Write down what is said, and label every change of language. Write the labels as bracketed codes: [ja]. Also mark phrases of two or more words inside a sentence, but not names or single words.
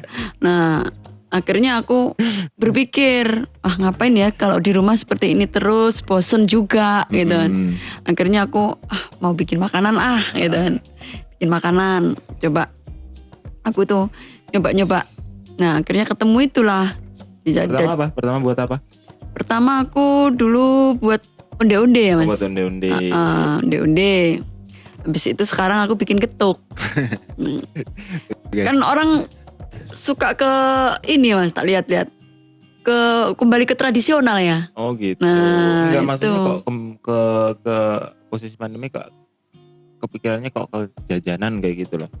[id] Nah akhirnya aku berpikir, ngapain ya kalau di rumah seperti ini terus, bosen juga gitu kan. Akhirnya aku mau bikin makanan gitu kan. Bikin makanan, coba aku tuh nyoba. Nah akhirnya ketemu itulah. Pertama apa? Pertama buat apa? Pertama aku dulu buat onde-onde ya Mas. Buat onde-onde. Onde-onde. Habis itu sekarang aku bikin ketuk. Kan orang suka ke ini Mas, tak lihat-lihat. Kembali ke tradisional ya. Oh gitu. Nah, enggak itu. maksudnya kok ke posisi pandemi kok kepikirannya kok ke jajanan kayak gitu loh.